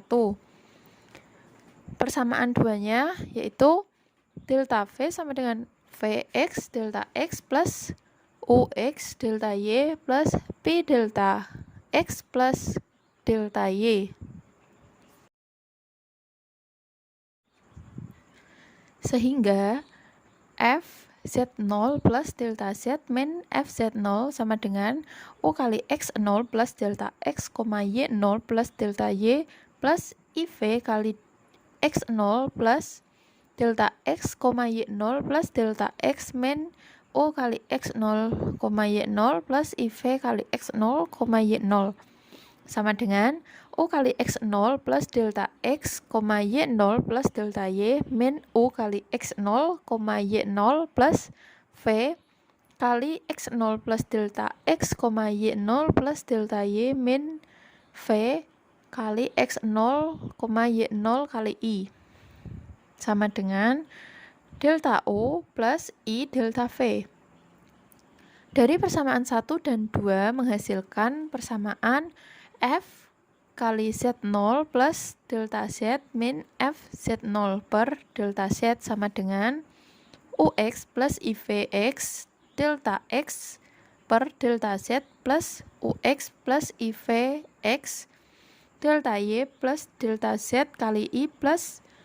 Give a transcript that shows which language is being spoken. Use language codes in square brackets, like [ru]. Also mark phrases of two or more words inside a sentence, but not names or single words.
[id] Persamaan 2-nya yaitu delta V sama dengan Vx delta X plus Ux delta Y plus Pi delta X plus delta Y. Sehingga Fz0 plus delta Z min Fz0 sama dengan U kali X0 plus delta X, Y0 plus delta Y plus IV kali X0 plus delta X, Y0 plus delta X min U kali X0, Y0 plus IV kali X0, Y0 sama dengan U kali X0 plus delta X, Y0 plus delta Y min U kali X0, Y0 plus V kali X0 plus delta X, Y0 plus delta Y min V kali X0, Y0 kali I sama dengan delta U plus I delta V. Dari persamaan 1 dan 2 menghasilkan persamaan F kali Z0 plus delta Z min Fz0 per delta Z sama dengan Ux plus IVX delta X per delta Z plus Ux plus IVX delta Y plus delta Z kali I plus